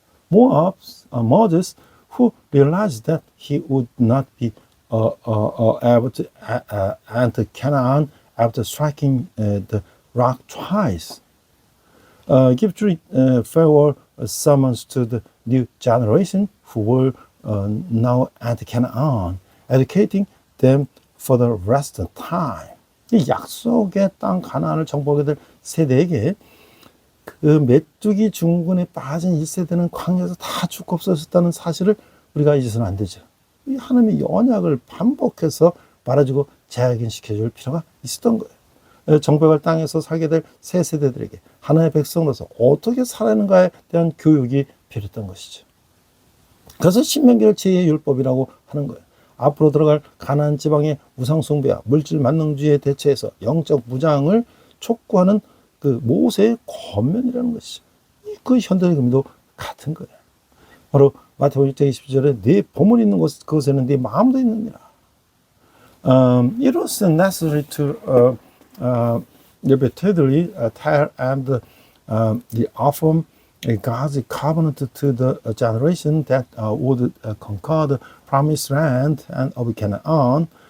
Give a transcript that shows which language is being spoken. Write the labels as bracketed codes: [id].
[en] Moses, who realized that he would not be able to enter Canaan after striking the rock twice, give farewell summons to the new generation who will now enter Canaan, educating them for the rest of time. [ko] 이 약속의 땅 가나안을 정복하게 될 세대에게 그 메뚜기 중군에 빠진 이 세대는 광야에서 다 죽고 없어졌다는 사실을 우리가 잊어서는 안 되죠. 이 하나님의 언약을 반복해서 말해주고 재확인시켜줄 필요가 있었던 거예요. 정복할 땅에서 살게 될 새 세대들에게 하나님의 백성으로서 어떻게 살아가는가에 대한 교육이 필요했던 것이죠. 그래서 신명기를 제2율법이라고 하는 거예요. 앞으로 들어갈 가나안 지방의 우상 숭배와 물질 만능주의에 대처해서 영적 무장을 촉구하는 그 모세의 권면이라는 것이죠. 그 현대의 의미도 같은 거예요. 바로 마태복음 6장 22절에 네 보물 있는 그곳에는 네 마음도 있느니라. [en] It was necessary to repeatedly tell and affirm God's covenant to the generation that would conquer the promised land and of Canaan.